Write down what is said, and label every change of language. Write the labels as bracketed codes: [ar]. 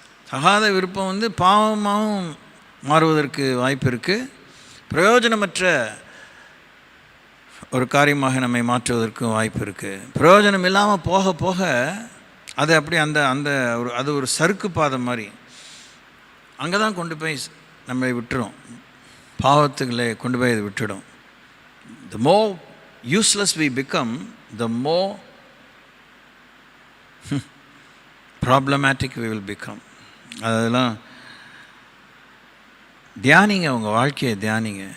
[ta] தகாத விருப்பம் பாவமாகவும் மாறுவதற்கு வாய்ப்பு இருக்குது, பிரயோஜனமற்ற ஒரு காரியமாக நம்மை மாற்றுவதற்கும் வாய்ப்பு இருக்குது. பிரயோஜனம் இல்லாமல் போக போக அது அப்படி அது ஒரு சறுக்கு பாதை மாதிரி அங்கே தான் கொண்டு போய் நம்மளை விட்டுரும், பாவத்துக்களை கொண்டு போய் அது விட்டுடும். [en] The more useless we become, the more problematic we will become. [ta] அதெல்லாம் தியானிங்க, உங்கள் வாழ்க்கையை தியானிங்க.